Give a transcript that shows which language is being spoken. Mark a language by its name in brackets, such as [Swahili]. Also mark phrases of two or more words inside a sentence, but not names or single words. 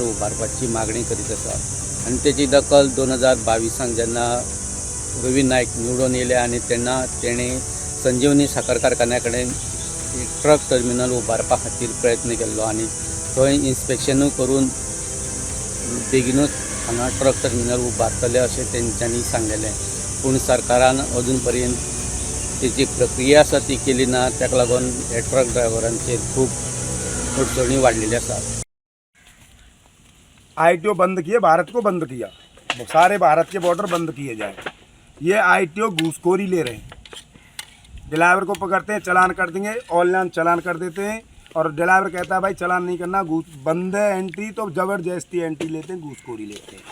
[Konkani] उबारपाची मागणी करीत आसा आनी तेची दखल 2022 जेन्ना रवी नायक निवडून येयले आनी तेन्ना तेणें संजीवनी साखर कारखान्या कडेन [English] truck terminal [Konkani] उबारपा खातीर प्रयत्न केल्लो आनी थंय इन्स्पेक्शनूय करून बेगीनूच हांगा [English] truck terminal [Konkani] उबारतले अशें तेंच्यांनी सांगलेलें, पूण सरकारान अजून पर्यंत तेची प्रक्रिया आसा ती केली ना। ताका लागून हे ट्रक ड्रायव्हरांचेर खूब अडचणी वाडलेल्यो आसात। [Hindi] आईटीओ बंद किए, भारत को बंद किया, सारे भारत के बॉर्डर बंद किए जाए। ये आईटीओ घूसखोरी ले रहे हैं, ड्राइवर को पकड़ते हैं चालान कर देंगे, ऑनलाइन चालान कर देते हैं और ड्राइवर कहता है भाई चालान नहीं करना, घूस बंद है एंट्री तो ज़बरदस्ती एंट्री लेते हैं, घूसखोरी लेते हैं।